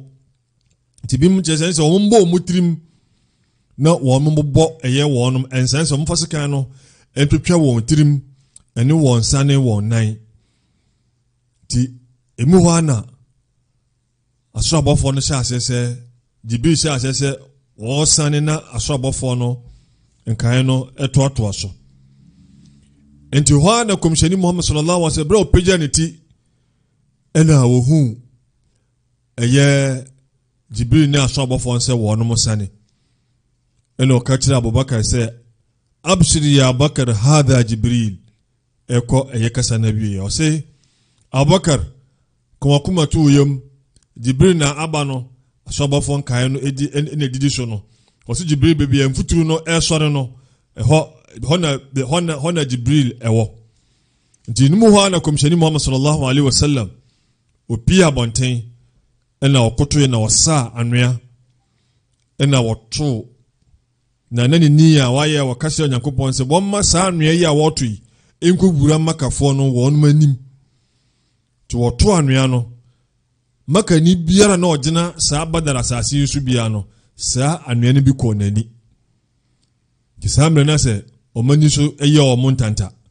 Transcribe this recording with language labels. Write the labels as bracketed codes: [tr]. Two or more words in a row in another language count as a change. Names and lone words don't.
[ak] nti bi mu kyerɛ sɛ ɔmombɔ wɔn tirim na wɔmombɔ ɛyɛ wɔnom ɛnsan sɛ ɔmfa sekan no ɛntwitwa wɔn tirim ɛne wɔn nsa ne wɔn nan ti emu hɔ ana asoro abɔfoɔ no hyɛ aseɛ sɛ Jibril hyɛ aseɛ sɛ wɔsane na asoro abɔfoɔ no nkae no ɛtoatoa so enti hɔ ana komhyɛni Muhammad [ar] صلى الله عليه وسلم [ak] brɛ opagya ne ti ɛna wɔhu ɛyɛ Jibril ne asoro abɔfoɔ sɛ wɔnom sane eno kachira Abubakar say [ar] أبشر يا بكر هذا جبريل [ak] eko eyekasa na biye o say Abubakar kuma tu yam Jibril na abano asobofo nkae no edi edidi so no o say Jibril bebi emfuturu no esore no hona Jibril ewo nti numu ho na komshani Muhammad [ar] صلى الله عليه وسلم [ak] opia bonten ena okoto na wasa anwea ena woto na nani niya waye wakase Onyankopon se bomma sa anwea yi a woto yi enkobura makafo no wonum anim ti woto anwea no makani biara na ogina sa badara asase su bia no sa anwea ne bi ko nani ti samre na se omani so eye o montanta